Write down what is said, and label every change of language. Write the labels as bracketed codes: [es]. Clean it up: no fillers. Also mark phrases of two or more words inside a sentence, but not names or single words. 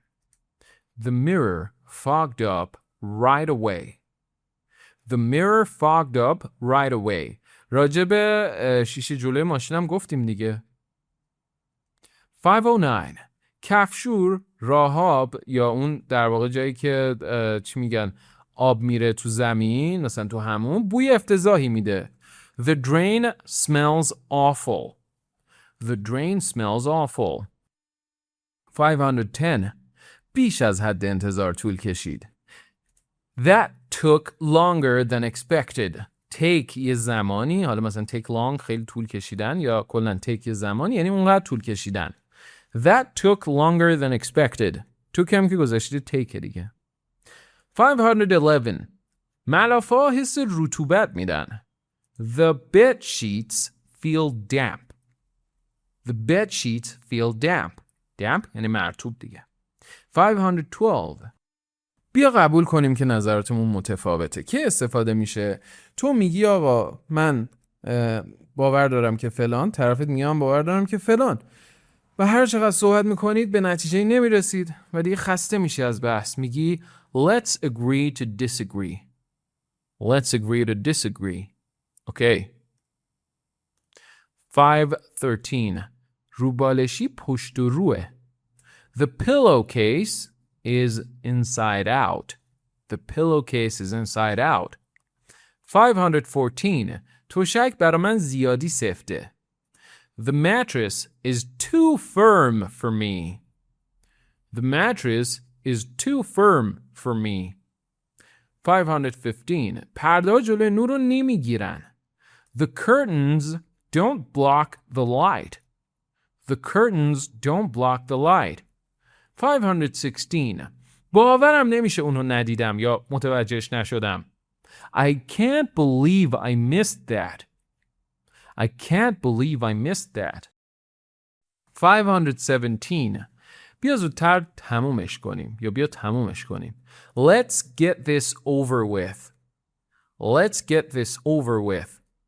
[en] The mirror fogged up right away. The mirror fogged up right away. [fa] راجب شیشه جلوی ماشینم گفتیم دیگه. 509. کفشور راهاب یا اون در واقع جایی که چی میگن آب میره تو زمین مثلا تو همون بوی افتضاحی میده. [en] The drain smells awful. The drain smells awful. [fa] 510. بیش از حد انتظار طول کشید. [en] That took longer than expected. [fa] Take یه زمانی، حالا مثلا [en] take long [fa] خیلی طول کشیدن یا کلن take یه زمانی یعنی اونقدر طول کشیدن. [en] That took longer than expected. [fa] took هم که گذاشته take دیگه. 511. ملافه‌ها حس رطوبت میدن. [en] The bed sheets feel damp. The bed sheets feel damp. [fa] Damp یعنی مرطوب دیگه. 512. بیا قبول کنیم که نظراتمون متفاوته. که استفاده میشه؟ تو میگی آقا من باور دارم که فلان، طرفت میگه من باور دارم که فلان. و هر چقدر صحبت میکنید به نتیجه نمیرسید و دیگه خسته میشی از بحث. [en] میگی let's agree to disagree. Let's agree to disagree. Okay. 513. [fa] روبالشی پشت و روه. [en] The pillowcase is inside out. The pillowcase is inside out. [fa] 514. توشک برا من زیادی سفته. [en] The mattress is too firm for me. The mattress is too firm for me. [fa] 515. پرده جلوی نور رو نمیگیرن. [en] The curtains don't block the light. The curtains don't block the light. [fa] 516. باورم نمیشه اونو ندیدم یا متوجهش نشدم. [en] I can't believe I missed that. I can't believe I missed that. [fa] 517. بیا زودتر تمومش کنیم یا بیا تمومش کنیم. [en] Let's get this over with. Let's get this over with.